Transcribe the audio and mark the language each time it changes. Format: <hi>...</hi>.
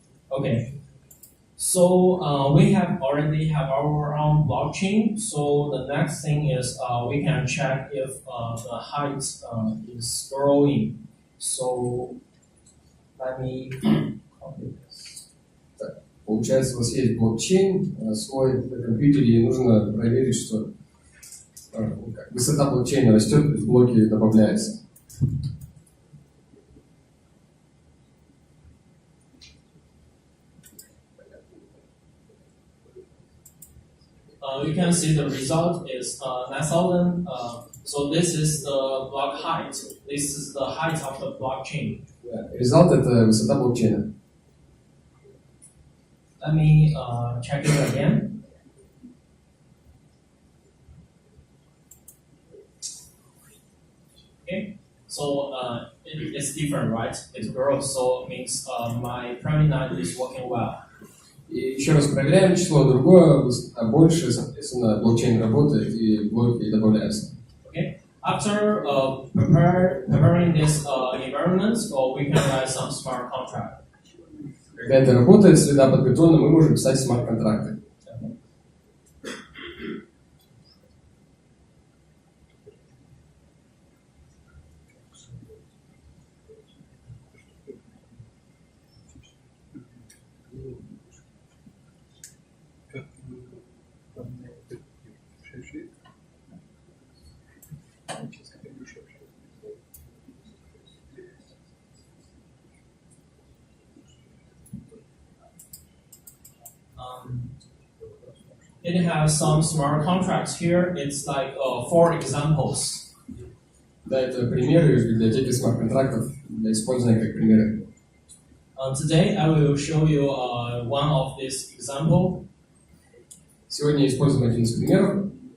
<en>Okay. So we have already have our own blockchain. So the next thing is we can check if the height is growing. So let me copy this.</en> <ru>Так, получается, у вас есть блокчейн свой на компьютере, и нужно проверить, что высота блокчейна растет, то есть блоки добавляются.</ru> <en>You can see the result is 9,000. So this is the block height. This is the height of the blockchain.</en> <ru>Результат это высота блокчейна.</ru> <en>Let me check it again. Okay. So it's different, right? It grows, so it means my private net is working well.</en> <ru>И еще раз проверяем число, другое больше, соответственно, блокчейн работает и блоки добавляются.</ru> <en>Okay. After preparing this environment, we can write some smart contract.</en> <ru>Когда это работает, среда подготовлена, мы можем писать смарт-контракты.</ru> <en>It has some smart contracts here. It's like 4 examples.</en> <ru>Да, это примеры из библиотеки смарт-контрактов для использования как примеры.</ru> <en>Today I will show you one of these examples.</en> <ru>Сегодня используем один из примеров.</ru>